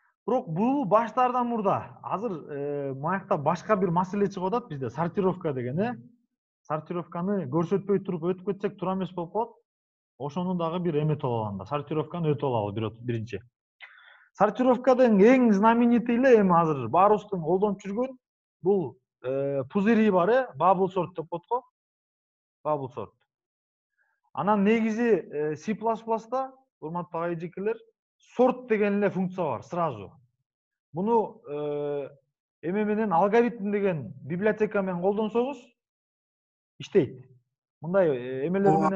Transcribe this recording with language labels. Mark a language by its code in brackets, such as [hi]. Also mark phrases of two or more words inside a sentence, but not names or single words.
[ky] Бирок бул баштардан мурда. Азыр маякта башка бир маселе чыгып атат бизде, сортировка деген, Сортировканы көрсөтпөй туруп өтүп кетсек туура эмес болуп калат. Ошону дагы бир эметип алганда, сортировканы өтүп алалы биринчи. Сортировкадын эң знаменитый эле эми азыр баарыбыздын колдонуп жүргөн бул пузыри бар, [en] bubble sort [ky] деп коет го. [en] Bubble sort. [ky] Анан негизи C++да, урматтуу айжекелер, sort деген эле функция бар, сразу. Муну эме менен алгоритм деген библиотека менен колдонсоңуз иштейт. Мындай эмелер менен